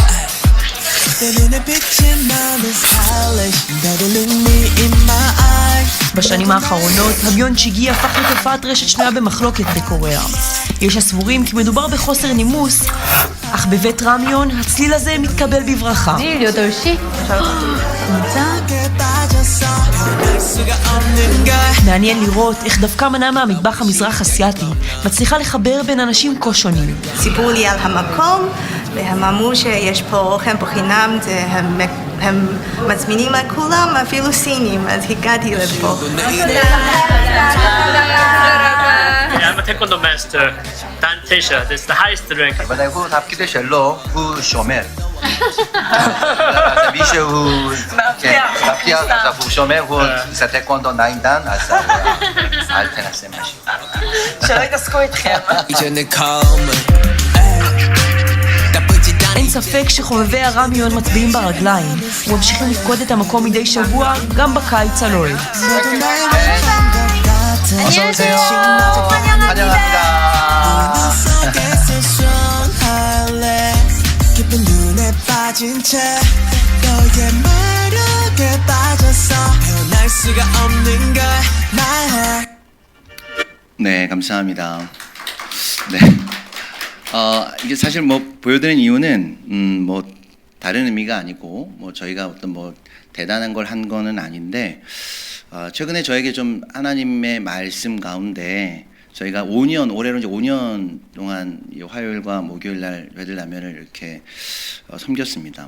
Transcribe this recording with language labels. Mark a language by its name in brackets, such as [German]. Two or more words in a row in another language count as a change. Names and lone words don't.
[Hebrew] בשנים האחרונות, הביונצ'יגי הפך לתופעת רשת שנויה במחלוקת בקוריאה. יש הסבורים כי מדובר בחוסר נימוס, אך בבית רמיון הצליל הזה מתקבל בברכה. [Korean] 내일 8시? 진짜? [Hebrew] מעניין לראות איך דווקא מנה מהמטבח המזרח אסיאטי מצליחה לחבר בין אנשים כה שונים. סיפרו לי על המקום, והם אמרו שיש פה אוכל בחינם, הם מזמינים לכולם, אפילו סינים, אז הגעתי לפה. [English] I'm a taekwondo master, Dan Tisha. This is the highest rank. [Hebrew] ודאי הוא תפקיד שלו הוא שומר. מישהו מבטיח, אז הוא שומר, הוא עושה טקוונדו 9 דן, אז אל תנסה משהו. שלא יתעסקו איתכם. [Korean] 이제 내 검은 나쁘지 [Hebrew] אין ספק שחובבי הרמיון מצביעים ברגליים וממשיכים לפקוד את המקום מדי שבוע גם בקיץ הלוהט. [Korean] 어서 오세요. 환영합니다. 깊은 눈에 빠진 채 너의 매력에 빠졌어 헤어날 수가 없는 걸 [English] my heart. [Korean] 네, 감사합니다. 네. 이게 사실 뭐 보여드린 이유는 뭐 다른 의미가 아니고 뭐 저희가 어떤 뭐 대단한 걸 한 거는 아닌데 최근에 저에게 좀 하나님의 말씀 가운데 저희가 5년 올해로 이제 5년 동안 이 화요일과 목요일 날 베들라면을 이렇게 섬겼습니다.